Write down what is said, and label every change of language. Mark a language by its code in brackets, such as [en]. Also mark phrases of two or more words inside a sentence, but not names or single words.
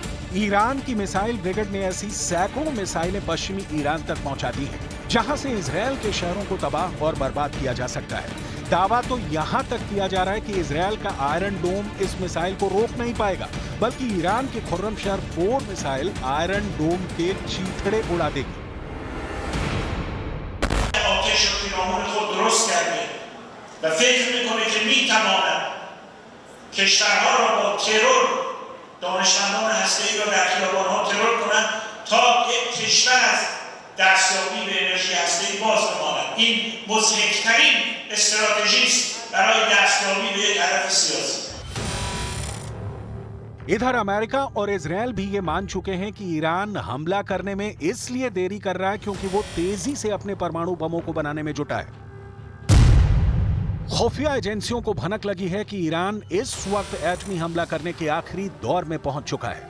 [hi] ईरान की मिसाइल ब्रिगेड ने ऐसी सैकड़ों मिसाइलें पश्चिमी ईरान तक पहुंचा दी हैं, जहां से इजराइल के शहरों को तबाह और बर्बाद किया जा सकता है। दावा तो यहां तक किया जा रहा है कि इजराइल का आयरन डोम इस मिसाइल को रोक नहीं पाएगा, बल्कि ईरान की खुर्रम शहर 4 मिसाइल आयरन डोम के चीथड़े उड़ा देगी। [fa] دانشمندان هسته‌ای را در خیابان‌ها ترور کنند تا یک کشور از دستیابی به انرژی هسته‌ای باز بماند. این مضحک‌ترین استراتژی است برای دستیابی به یک هدف سیاسی. [hi] इधर अमेरिका और इजराइल भी ये मान चुके हैं कि ईरान हमला करने में इसलिए देरी कर रहा है क्योंकि वो तेजी से अपने परमाणु बमों को बनाने में जुटा है। खुफिया एजेंसियों को भनक लगी है कि ईरान इस वक्त एटमी हमला करने के आखिरी दौर में पहुंच चुका है।